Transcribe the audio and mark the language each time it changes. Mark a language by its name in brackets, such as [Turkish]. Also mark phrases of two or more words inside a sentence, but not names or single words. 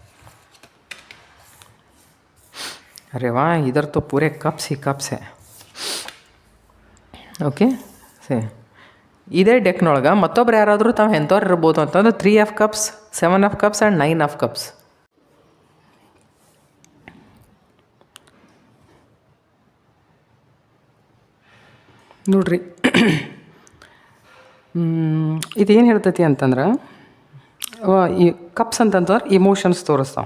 [Hindi] अरे वाह, इधर तो पूरे कप्स ही कप्स है. [Kannada] ಓಕೆ ಸರಿ. ಇದೇ ಡೆಕ್ನೊಳಗೆ ಮತ್ತೊಬ್ರು ಯಾರಾದರೂ ತಾವು ಎಂಥವ್ರು ಇರ್ಬೋದು ಅಂತಂದ್ರೆ [English] 3 of cups, 7 of cups and 9 of cups. [Kannada] ನೋಡ್ರಿ ಇದೇನು ಹೇಳ್ತೈತಿ ಅಂತಂದ್ರೆ ಈ ಕಪ್ಸ್ ಅಂತಂದ್ರೆ ಇಮೋಷನ್ಸ್ ತೋರಿಸ್ತಾವೆ.